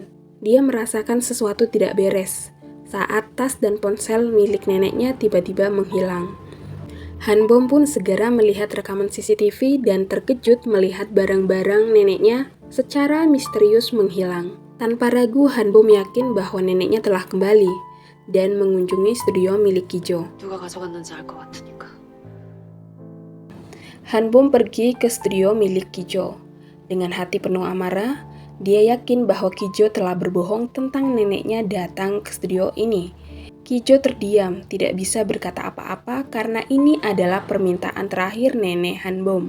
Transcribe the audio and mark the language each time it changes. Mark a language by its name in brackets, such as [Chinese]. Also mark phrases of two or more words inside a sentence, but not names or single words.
[Indonesian] Dia merasakan sesuatu tidak beres saat tas dan ponsel milik neneknya tiba-tiba menghilang. Hanbom pun segera melihat rekaman CCTV dan terkejut melihat barang-barang neneknya secara misterius menghilang. Tanpa ragu, Hanbom yakin bahwa neneknya telah kembali dan mengunjungi studio milik Kijo. [Korean] 누가 가져갔는지 알 것 같으니까. [Indonesian] Hanbom pergi ke studio milik Kijo. Dengan hati penuh amarah, dia yakin bahwa Kijo telah berbohong tentang neneknya datang ke studio ini. Kijo terdiam, tidak bisa berkata apa-apa karena ini adalah permintaan terakhir nenek Hanbom.